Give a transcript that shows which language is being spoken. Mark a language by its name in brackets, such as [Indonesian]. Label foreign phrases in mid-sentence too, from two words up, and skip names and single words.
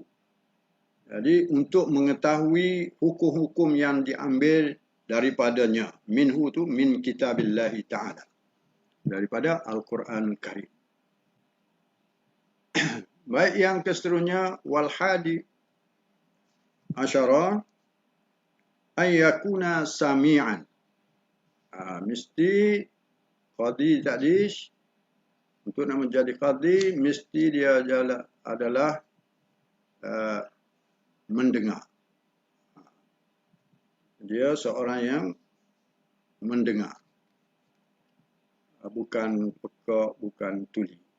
[Malay] Jadi untuk mengetahui hukum-hukum yang diambil daripadanya. [Arabic] Minhu tu من كتاب الله تعالى, [Malay] daripada Al-Quran Karim. Baik, yang keseterusnya, [Arabic] والحادي عشر أن يكون سامعا. [Malay] Mesti qadi tadi, untuk nak menjadi qadi, mesti dia adalah mendengar. Dia seorang yang mendengar, bukan peka, bukan tuli.